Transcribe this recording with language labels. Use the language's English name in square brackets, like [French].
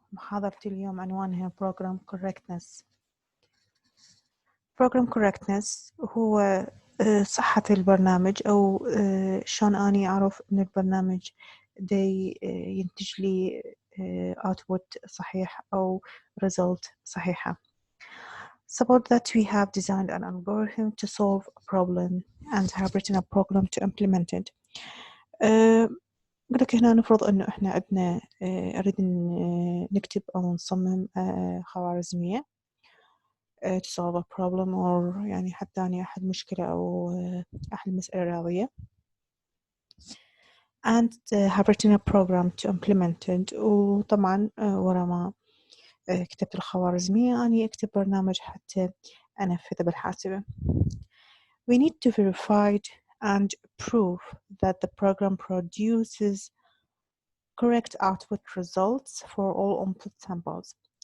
[Arabic] محاضرتي اليوم عنوانها Program Correctness. Program Correctness هو صحة البرنامج أو شلون أني أعرف إن البرنامج دي ينتج لي output صحيح أو result صحيحة. [English] Suppose that we have designed an algorithm to solve a problem and have written a program to implement it. [Arabic] أقول لك هنا نفرض إنه إحنا عندنا نريد نكتب أو نصمم خوارزمية [English] to solve a problem or [Arabic] يعني حتى يعني أحل مشكلة أو أحل مسألة رياضية [English] and have written a program to implement it. [Arabic] وطبعا ورا ما كتبت الخوارزمية أني أكتب برنامج حتى أنفذه بالحاسبة. [English] We need to verify and prove that the program produces correct output results for all input samples.